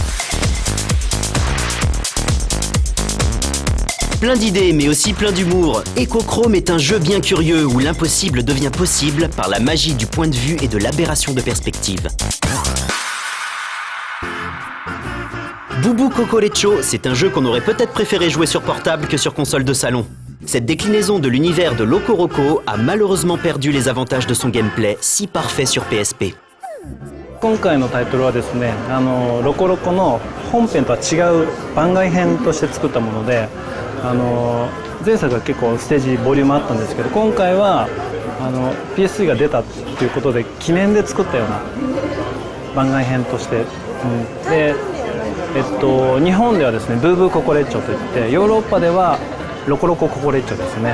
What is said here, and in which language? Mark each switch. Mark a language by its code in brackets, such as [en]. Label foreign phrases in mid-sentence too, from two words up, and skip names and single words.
[fr] Plein d'idées, mais aussi plein d'humour, Echochrome est un jeu bien curieux où l'impossible devient possible par la magie du point de vue et de l'aberration de perspective. Bubu Kokorecho, c'est un jeu qu'on aurait peut-être préféré jouer sur portable que sur console de salon. Cette déclinaison de l'univers de Loco Roco a malheureusement perdu les avantages de son gameplay si parfait sur PSP. [ja] 今回のタイトルはですね、ロコロコの本編とは違う番外編として作ったもので、前作は結構ステージボリュームあったんですけど、今回はPS3 が出たっていうことで記念で作ったような番外編として、で、日本ではですね、ブーブーココレッチョといって、ヨーロッパではロコロコココレッチョですね。